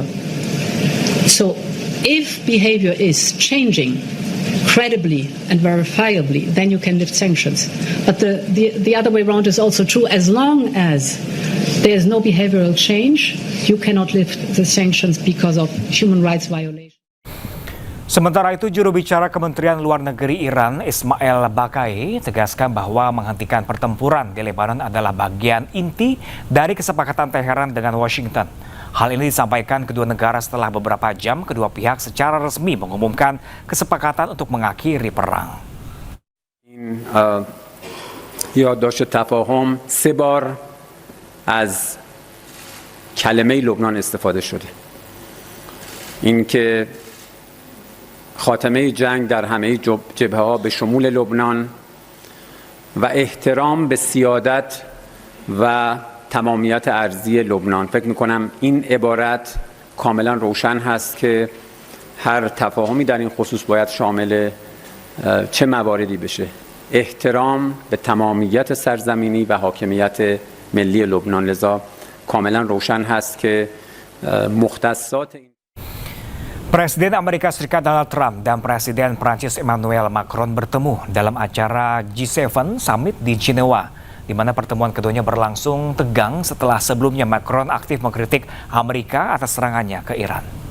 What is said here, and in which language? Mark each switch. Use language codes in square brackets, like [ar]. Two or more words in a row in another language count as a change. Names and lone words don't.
[en] So if behavior is changing credibly and verifiably, then you can lift sanctions. But the other way around is also true. As long as there is no behavioral change, you cannot lift the sanctions because of human rights violation. [id] Sementara itu, juru bicara Kementerian Luar Negeri Iran, Ismail Baqai, tegaskan bahwa menghentikan pertempuran di Lebanon adalah bagian inti dari kesepakatan Teheran dengan Washington. Hal ini disampaikan kedua negara setelah beberapa jam kedua pihak secara resmi mengumumkan kesepakatan untuk mengakhiri perang. [fa] یادداشت تفاهم 3 بار از کلمه لبنان استفاده شده. اینکه خاتمه جنگ در همه جبهه‌ها به شمول لبنان و احترام به سیادت و تمامیت ارضی لبنان. فکر میکنم این عبارت کاملا روشن هست که هر تفاهمی در این خصوص باید شامل چه مواردی بشه. احترام به تمامیت سرزمینی و حاکمیت ملی لبنان. لذا کاملا روشن هست که مختصات این [id] Presiden Amerika Serikat Donald Trump dan Presiden Prancis Emmanuel Macron bertemu dalam acara G7 Summit di Jenewa, di mana pertemuan keduanya berlangsung tegang setelah sebelumnya Macron aktif mengkritik Amerika atas serangannya ke Iran.